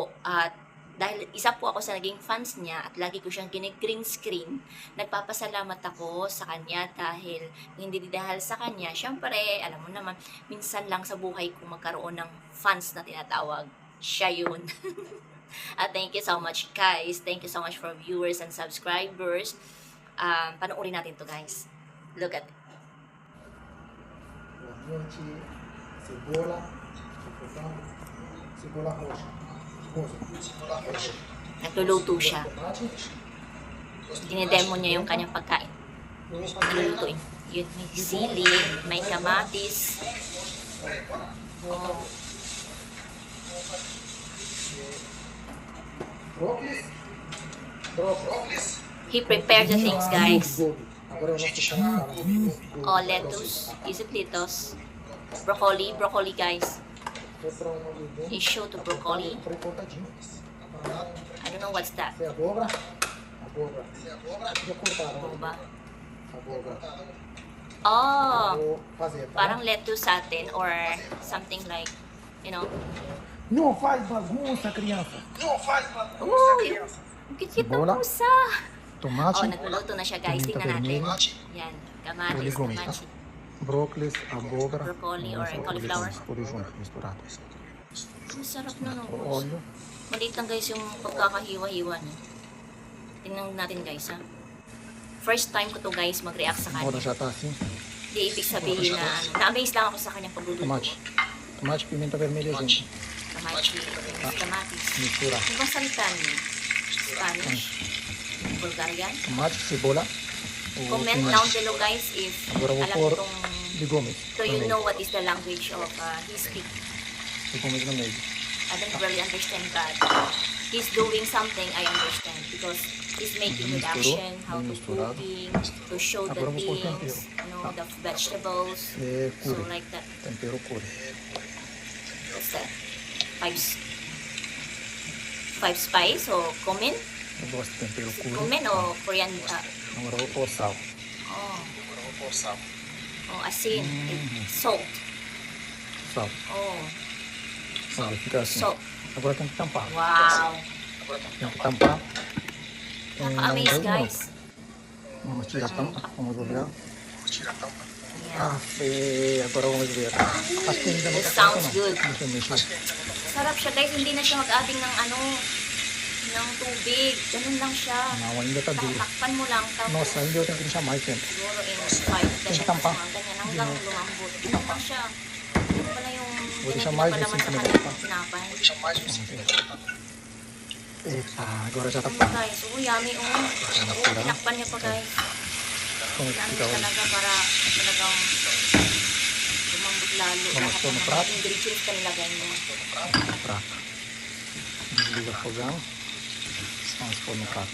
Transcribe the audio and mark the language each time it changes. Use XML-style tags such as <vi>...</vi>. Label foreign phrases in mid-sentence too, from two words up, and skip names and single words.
<tl>At dahil isa po ako sa naging fans niya at lagi ko siyang</tl> <en>green screen,</en> <tl>nagpapasalamat ako sa kanya dahil hindi dahil sa kanya, syempre, alam mo naman, minsan lang sa buhay ko magkaroon ng fans na tinatawag. Siya yun.</tl> <en>At thank you so much guys. Thank you so much for viewers and subscribers.</en> <tl>Panoorin natin to guys.</tl> <en>Look at it.</en> <pt>Cebola, cebola roxa.</pt> <tl>Nagluluto siya. Dinedemo niya yung kanyang pagkain. Naglulutuin. Yun, may sili, may kamatis. Oh.</tl> <en>He prepared the things, guys. Oh, lettuce. Is it lettuce? Broccoli, guys. He showed the broccoli. I don't know what's that. Boba. Oh, parang lettuce</en> <tl>sa atin</tl> <en>or something like, you know.</en> <pt>Não faz bagunça, criança. Não faz bagunça, criança.</pt> <tl>Ang cute ng</tl> <pt>Cebola.</pt> <tl>pusa.</tl> <pt>Tomate,</pt> <tl>Oh, nagluluto na siya guys. Tingnan natin. Yan, kamatis, kamatis.</tl> <pt>brócolis, abóbora.</pt> <en>Broccoli or cauliflower.</en> <pt>Tudo junto, misturado.</pt> <tl>Ang sarap na no.</tl> <pt>Óleo.</pt> <tl>Maliit lang guys yung pagkakahiwa-hiwa niya. Tingnan natin guys ha.</tl> <en>First time</en> <tl>ko to guys mag-react sa</tl> <pt>Agora</pt> <tl>kanya.</tl> <pt>já tá assim.</pt> <tl>Di ibig sabihin na na-amaze lang ako sa kanyang pagluluto.</tl> <pt>Tomate. Tomate, pimenta vermelha junto.</pt> <tl>Kamatis.</tl> <pt>Mistura.</pt> <tl>Ano bang salita niyo?</tl> <en>Spanish? Bulgarian?</en> <pt>Tomate, cebola.</pt> <en>Comment down below guys if</en> <pt>Agora vou</pt> <tl>alam</tl> <pt>pôr</pt> <tl>itong,</tl> <pt>legumes.</pt> <en>so you know what is the language of his speak.</en> <pt>Legumes no meio.</pt> <en>I don't really understand that. He's doing something I understand because he's making with action, how to cooking, to show the</en> <pt>Agora vou pôr</pt> <en>things, you know, the vegetables,</en> <pt>É</pt> <en>so curry. like that.</en> <pt>Tempero curry.</pt> <en>What's that? Five spice o cumin?</en> <pt>Eu gosto de tempero curry.</pt> <en>Cumin o Korean,</en> <pt>Agora vou pôr sal. oh, Agora vou pôr sal.</pt> <en>oh, asin, salt,</en> <pt>Sal. oh, Olha, fica assim.</pt> <en>salt.</en> <pt>Agora tem que tampar.</pt> <en>Wow,</en> <pt>Tem que tampar.</pt> <tl>nakaka-amaze guys.</tl> <pt>Vamos tirar a tampa. Vamos olhar.</pt> <en>Yeah.</en> <pt>Agora vamos ver. Acho que ainda não</pt> <en>This</en> <pt>tá</pt> <en>sounds</en> <pt>pronto,</pt> <en>good.</en> <pt>não. Deixa eu mexer.</pt> <tl>Sarap siya guys, hindi na siya mag-adding ng ano, ng tubig. Ganun lang siya.</tl> <pt>Não, ainda tá duro.</pt> <tl>Takpan mo lang, tapos</tl> <pt>Nossa, ainda eu tenho que deixar mais tempo.</pt> <tl>siguro in 5,</tl> <pt>Deixa tampar.</pt> <tl>ganyan hanggang lumambot. Ganun lang siya. Ganun pala yung</tl> <pt>Vou deixar mais de</pt> <tl>pinapalaman</tl> <pt>5</pt> <tl>sa</tl> <pt>minutos.</pt> <tl>kanyang tinapay.</tl> <pt>Eita, agora já tá</pt> <tl>Ano</tl> <pt>pronto.</pt> <tl>guys, yummy tinakpan niya pa guys.</tl> <pt>Vamos</pt> <en>Yummy</en> <pt>ficar olhando.</pt> <tl>talaga para talagang lumambot lalo.</tl> <pt>Vamos</pt> <tl>Lahat</tl> <pt>pôr</pt> <tl>ng</tl> <pt>no</pt> <tl>mga</tl> <pt>prato.</pt> <tl>ingredients na nilagay niya.</tl> <pt>Prato. Desliga o fogão. Vamos pôr no prato.</pt>